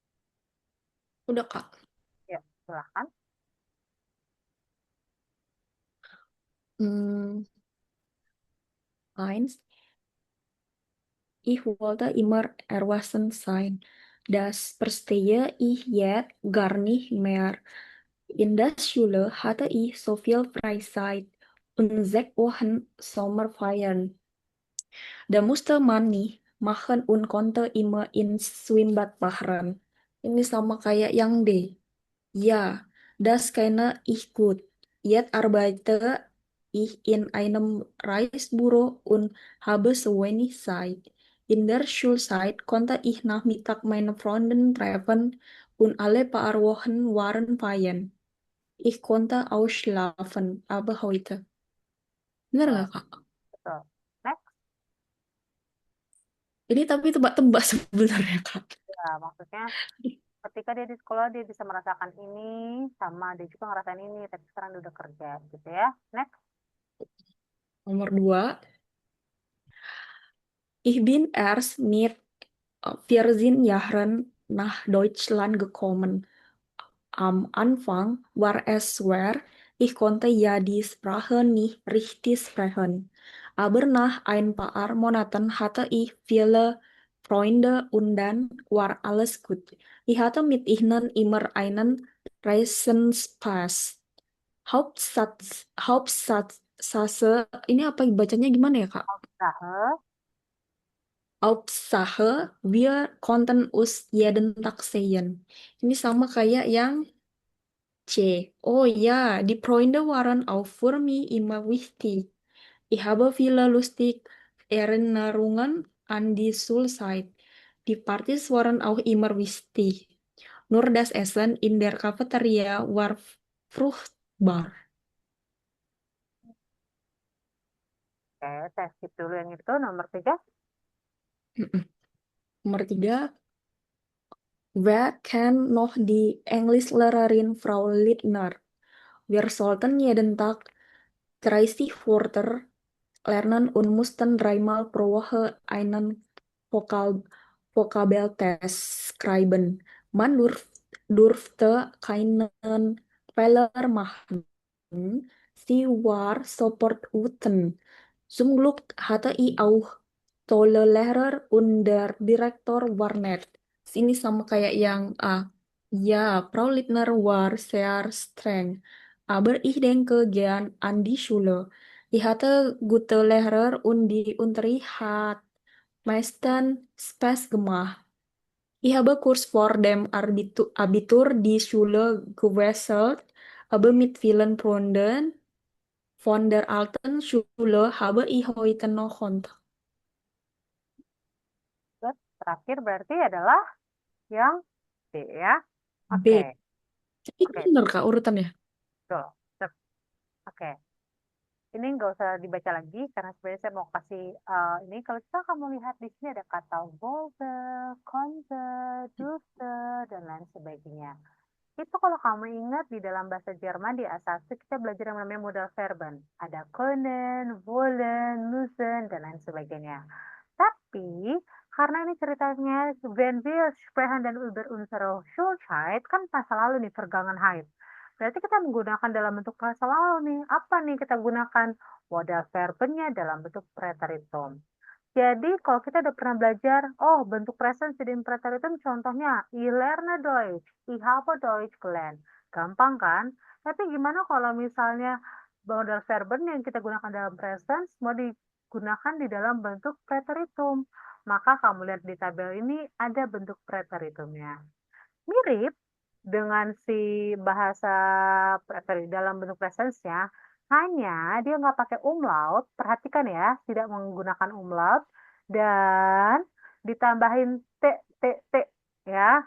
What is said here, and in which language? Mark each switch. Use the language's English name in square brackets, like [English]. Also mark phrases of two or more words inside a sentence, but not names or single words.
[Indonesian] Udah, Kak. Ya, silahkan. [German] Hmm, eins. Ich wollte immer erwachsen sein. Das verstehe ich jetzt gar nicht mehr. In der Schule hatte ich so viel Freizeit und 6 Wochen Sommerferien. Da musste man nicht machen und konnte immer ins Schwimmbad fahren. [Indonesian] Ini sama kayak yang D. [German] Ja, das kenne ich gut. Jetzt arbeite ich in einem Reisebüro und habe so wenig Zeit. In der Schulzeit konnte ich Nachmittag meine Freunde treffen und alle paar Wochen waren Ferien. Ich konnte ausschlafen, aber heute. [Indonesian] Bener Betul, nggak, Kak? betul. Next. Ini tapi tebak-tebak sebenarnya, Kak. Ya, maksudnya ketika dia di sekolah dia bisa merasakan ini, sama dia juga ngerasain ini, tapi sekarang dia udah kerja gitu ya. Next. Nomor 2. [German] Ich bin erst mit 14 Jahren nach Deutschland gekommen. Am Anfang war es schwer, ich konnte ja die Sprache nicht richtig sprechen. Aber nach ein paar Monaten hatte ich viele Freunde und dann war alles gut. Ich hatte mit ihnen immer einen Reisenspaß. Hauptsache, [Indonesian] ini apa bacanya gimana ya, Kak? [German] Hauptsache, Hauptsache, wir konnten uns jeden Tag sehen. [Indonesian] Ini sama kayak yang C. [German] Oh ja, die Freunde waren auch für mich immer wichtig. Ich habe viele lustige Erinnerungen an die Schulzeit. Die Partys waren auch immer wichtig. Nur das Essen in der Cafeteria war fruchtbar. [Indonesian] oke, saya skip dulu yang itu. Nomor 3. Nomor 3. [German] Wer kennt noch die Englischlehrerin Frau Littner? Wir sollten jeden Tag 30 Wörter lernen und mussten dreimal pro Woche einen Vokabeltest schreiben. Man durfte keinen Fehler machen. Sie war sofort wütend. Zum Glück hatte ich auch tolle Lehrer und der Direktor war nett. [Indonesian] Ini sama kayak yang A. [German] Ja, Frau Littner war sehr streng. Aber ich denke gern an die Schule. Ich hatte gute Lehrer und die Unterricht hat meistens Spaß gemacht. Ich habe kurz vor dem Abitur die Schule gewechselt, aber mit vielen Freunden von der alten Schule habe ich heute noch Kontakt. [Indonesian] Terus terakhir berarti adalah yang D ya. B. Oke, Ini oke, bener Kak urutannya? betul. Sip. Oke, ini nggak usah dibaca lagi karena sebenarnya saya mau kasih ini. Kalau kita kamu lihat di sini ada kata [German] wollte, konnte, durfte, [Indonesian] dan lain sebagainya. Itu kalau kamu ingat di dalam bahasa Jerman di A1 kita belajar yang namanya [German] modal verben. [Indonesian] Ada [German] können, wollen, müssen, [Indonesian] dan lain sebagainya. Tapi karena ini ceritanya [German] wenn wir sprechen [Indonesian] dan [German] über unsere Schulzeit [Indonesian] kan masa lalu nih Vergangenheit. Berarti kita menggunakan dalam bentuk masa lalu nih. Apa nih kita gunakan modal verbennya dalam bentuk preteritum. Jadi kalau kita udah pernah belajar, oh bentuk present di preteritum contohnya, [German] ich lerne Deutsch, ich habe Deutsch gelernt. [Indonesian] Gampang kan? Tapi gimana kalau misalnya [German] modal verben [Indonesian] yang kita gunakan dalam present mau digunakan di dalam bentuk preteritum? Maka kamu lihat di tabel ini ada bentuk preteritumnya. Mirip dengan si bahasa dalam bentuk presence-nya, hanya dia nggak pakai umlaut, perhatikan ya, tidak menggunakan umlaut, dan ditambahin t, t, t, ya.